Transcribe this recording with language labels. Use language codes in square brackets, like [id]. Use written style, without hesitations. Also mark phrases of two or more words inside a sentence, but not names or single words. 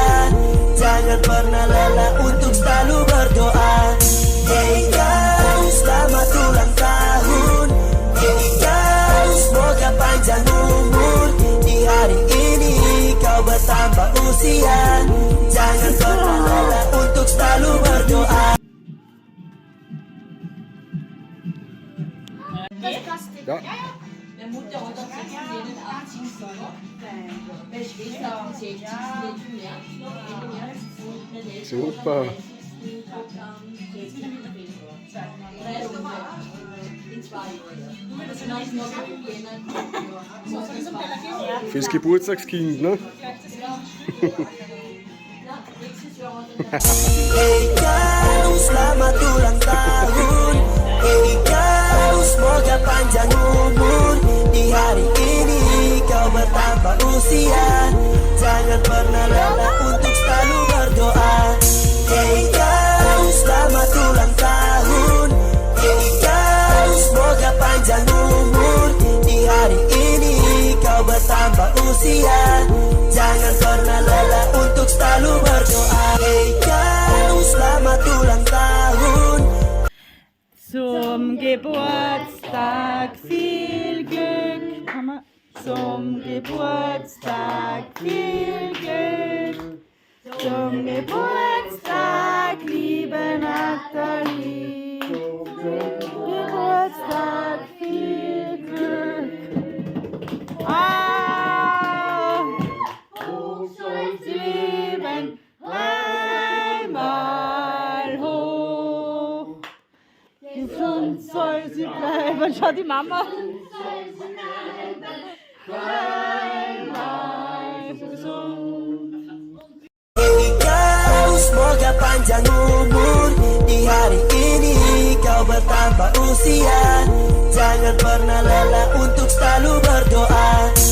[id] Jangan pernah lelah untuk selalu berdoa. Ikaw, selamat ulang tahun. Ikaw, semoga panjang umur. Di hari ini kau bertambah usia. Jangan pernah lelah untuk selalu berdoa. [de] Ja. Meine Mutter hat am 86. Meine Schwester am 60. März. Ende März. Mein Eltern Super. am 30. In 2 Jahren. Das ist noch im Jänner. Fürs Geburtstagskind, ne? Nächstes Jahr hat er [id] Ikaw, selamat ulang tahun. Ikaw, semoga panjang umur. Di hari ini kau bertambah usia. Jangan pernah lelah untuk selalu berdoa. Ikaw, selamat ulang tahun. Ikaw, semoga panjang umur. Di hari ini kau bertambah usia. Jangan pernah lelah untuk selalu berdoa. Ikaw, selamat ulang tahun. [de] Zum Geburtstag viel Glück. Mama. Zum Geburtstag viel Glück. Zum Geburtstag, liebe Nathalie. Geburtstag viel Glück. Ah, hoch soll's leben, einmal hoch. Gesund soll sie bleiben. Schau die Mama. Einmal gesund. [id] Ikaw, semoga panjang umur. Di hari ini kau bertambah usia. Jangan pernah lelah untuk selalu berdoa.